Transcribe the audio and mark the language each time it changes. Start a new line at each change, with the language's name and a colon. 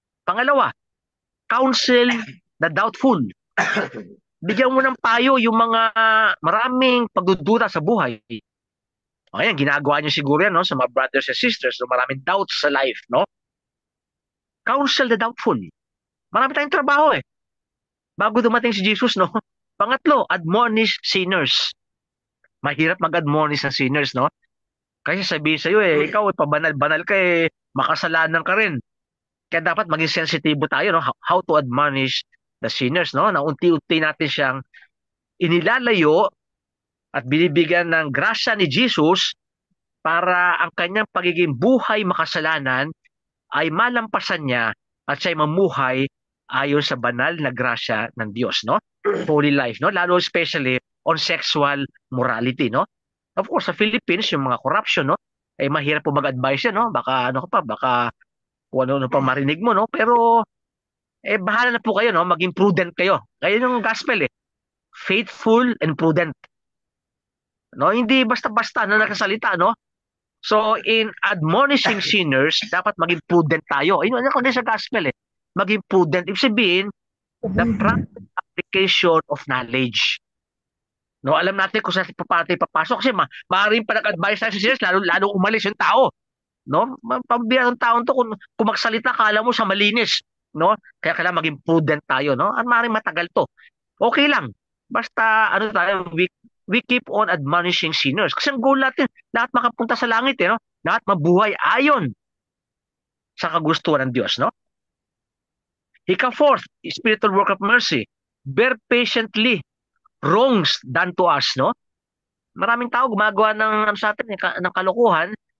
English: Pangalawa, counsel the doubtful.
Filipino: Bigyan mo ng payo yung mga maraming pagdududa sa buhay. Ayan, ginagawa niyo siguro yan, no? Sa mga
English: brothers and sisters,
Filipino: no? Maraming doubts sa life, no?
English: Counsel the doubtful.
Filipino: Marami tayong trabaho eh. Bago dumating si Jesus, no? Pangatlo,
English: admonish sinners.
Filipino: Mahirap mag-admonish ng sinners, no? Kasi sabihin sa'yo ikaw pabanal-banal ka makasalanan ka rin. Kaya dapat maging sensitibo tayo, no?
English: How to admonish the sinners, no?
Filipino: Na unti-unti natin siyang inilalayo at binibigyan ng grasya ni Jesus para ang kanyang pagiging buhay makasalanan ay malampasan niya at siya'y mamuhay ayon sa banal na grasya ng Diyos, no?
English: Holy life, no? Lalo especially on sexual morality, no? Of course,
Filipino: sa Philippines, yung mga corruption, no? Mahirap po mag-advise yan, no? Baka baka kung ano pa marinig mo, no? Pero, bahala na po kayo, no? Maging prudent kayo. Kaya yung
English: gospel, faithful and prudent. No?
Filipino: Hindi basta-basta na nakasalita, no?
English: So, in admonishing sinners,
Filipino: dapat maging prudent tayo. Ano kundi sa gospel, maging prudent. Ibig sabihin,
English: the practical application of knowledge.
Filipino: No, alam natin kung saan papasok kasi maaaring pa nag-advise tayo sa sinners, lalo umalis yung tao. No? Pambira ng taon to kung magsalita kala mo sa malinis, no? Kaya kailangan maging prudent tayo, no? At maaaring matagal to. Okay lang.
English: Basta we keep on admonishing sinners.
Filipino: Kasi ang goal natin, lahat makapunta sa langit, no? Lahat mabuhay ayon sa kagustuhan ng Diyos, no?
English: Ika-fourth, spiritual work of mercy. Bear patiently wrongs done to us, no?
Filipino: Maraming tao gumagawa ng sa atin ng kalokohan.